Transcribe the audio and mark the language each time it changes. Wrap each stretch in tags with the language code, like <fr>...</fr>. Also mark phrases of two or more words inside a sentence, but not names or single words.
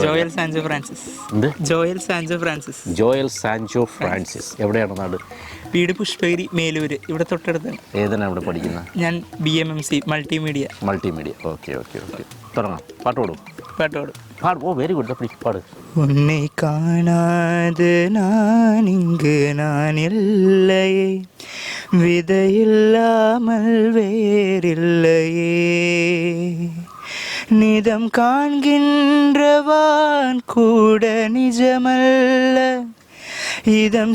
<ml>ജോയൽ സാൻജോ ഫ്രാൻസിസ്. എന്ത്? ജോയൽ സാൻജോ ഫ്രാൻസിസ്. ജോയൽ സാൻജോ ഫ്രാൻസിസ്. എവിടെയാണ് നാട്? വീട് പുഷ്പഗിരി, മേലൂര്, ഇവിടെ തൊട്ടടുത്താണ്. ഏതാണ് ഇവിടെ പഠിക്കുന്നത്? ഞാൻ BMMC മൾട്ടിമീഡിയ. മൾട്ടിമീഡിയ. ഓക്കെ ഓക്കെ ഓക്കെ. തുടങ്ങാം. പാട്ട് പാടും. പാട്ടോട് പാട്. ഓ,</ml> <en>very good.</en> <ta>அப்படி பாடு. உன்னை காணாது நான் இங்கு நான் இல்லையே, விதையில்லாமல் வேறில்லையே, நிதம் காண்கின்றவான் கூட நிஜமல்ல, இதம்</ta>